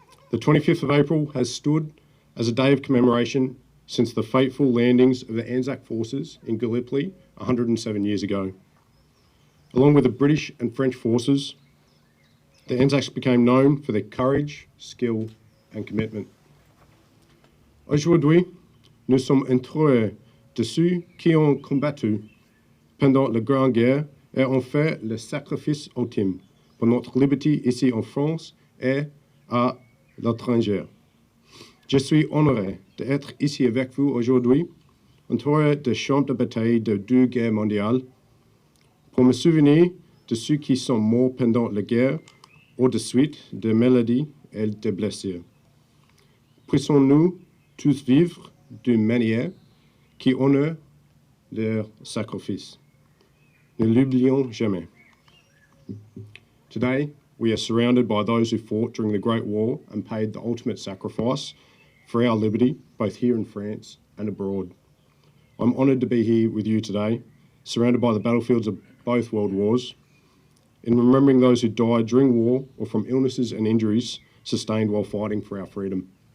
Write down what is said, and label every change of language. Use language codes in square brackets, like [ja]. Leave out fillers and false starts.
[en] The 25th of April has stood as a day of commemoration since the fateful landings of the Anzac forces in Gallipoli 107 years ago. Along with the British and French forces, the Anzacs became known for their courage, skill and commitment. [fr] Aujourd'hui, nous sommes entourés de ceux qui ont combattu pendant la Grande Guerre et ont fait le sacrifice ultime pour notre liberté ici en France et à l'étranger. Je suis honoré d'être ici avec vous aujourd'hui, entouré de champs de bataille de deux guerres mondiales, pour me souvenir de ceux qui sont morts pendant la guerre ou de suite de maladies et de blessures. Puissons-nous tous vivre d'une manière qui honore leur sacrifice. Ne l'oublions jamais. [en] Today, we are surrounded by those who fought during the Great War and paid the ultimate sacrifice for our liberty, both here in France and abroad. I'm honoured to be here with you today, surrounded by the battlefields of both world wars, in remembering those who died during war or from illnesses and injuries sustained while fighting for our freedom.